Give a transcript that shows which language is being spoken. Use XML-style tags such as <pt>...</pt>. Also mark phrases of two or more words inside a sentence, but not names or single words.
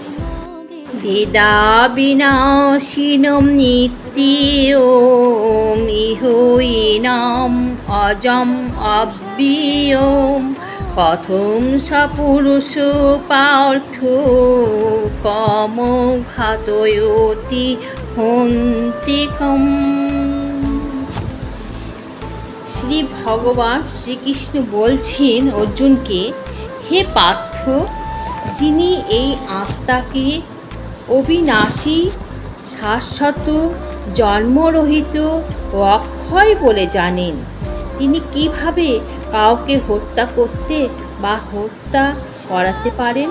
<sa>वेदा विनाशिनं नित्यम् इहोयिनम् अजम् अव्ययम् कथं स पुरुषो पार्थो कामघातयति हन्तिकम्।</sa> <bn>শ্রী ভগবান শ্রীকৃষ্ণ বলছেন অর্জুনকে, হে পার্থ, যিনি এই আত্মাকে অবিনাশী, শাশ্বত, জন্মরহিত ও অক্ষয় বলে জানেন, তিনি কিভাবে কাউকে হত্যা করতে বা হত্যা করাতে পারেন?</bn>